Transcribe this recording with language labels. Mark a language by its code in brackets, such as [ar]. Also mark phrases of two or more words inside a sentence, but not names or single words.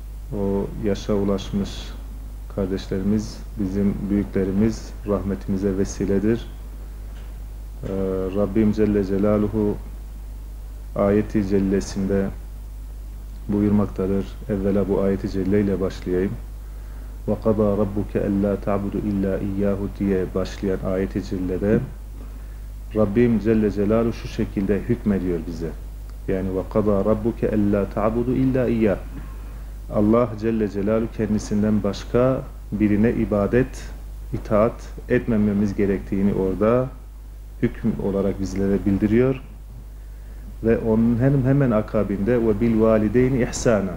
[tr] O yaşa ulaşmış kardeşlerimiz, bizim büyüklerimiz rahmetimize vesiledir. Rabbim Celle Celaluhu ayeti cellesinde buyurmaktadır. Evvela bu ayeti celle ile başlayayım. [ar] وَقَضَى رَبُّكَ أَلَّا تَعْبُدُ إِلَّا إِيَّاهُ [tr] diye başlayan ayeti cellede Rabbim Celle Celaluhu şu şekilde hükmediyor bize. [ar] Yani وَقَضَى رَبُّكَ أَلَّا تَعْبُدُ إِلَّا إِيَّاهُ. [tr] Allah Celle Celaluhu kendisinden başka birine ibadet, itaat etmememiz gerektiğini orada hüküm olarak bizlere bildiriyor. Ve onun hemen akabinde [ar] وَبِالْوَالِدَيْنِ إِحْسَانًا.